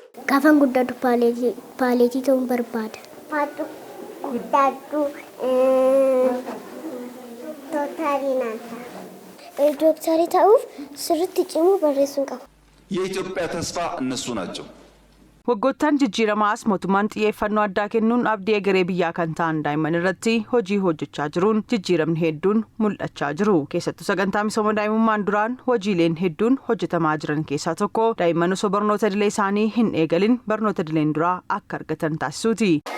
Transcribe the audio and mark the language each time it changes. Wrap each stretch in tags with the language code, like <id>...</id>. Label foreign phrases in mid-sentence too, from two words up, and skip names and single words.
<om>Gaafan guddatu paaleetii ta'uun barbaada. Faatu guddatu dooktarii naanta. Dooktarii ta'uuf sirriitti cimuu barreessuun qaba.</om> <am>የኢትዮጵያ ተስፋ እነሱ ናቸው።</am> <om>Waggoottan jijjiiramaas mootummaan xiyyeeffannoo addaa kennuun abdii egeree biyyaa kan ta'an daa'imman irratti hojii hojjechaa jiruun jijjiiramni hedduun mul'achaa jiru. Keessattuu sagantaa misooma daa'imummaan duraan hojiileen hedduun hojjetamaa jiran keessaa tokko daa'imman osoo barnoota idilee isaanii hin eegalin barnoota idileen duraa akka argatan taasisuuti.</om>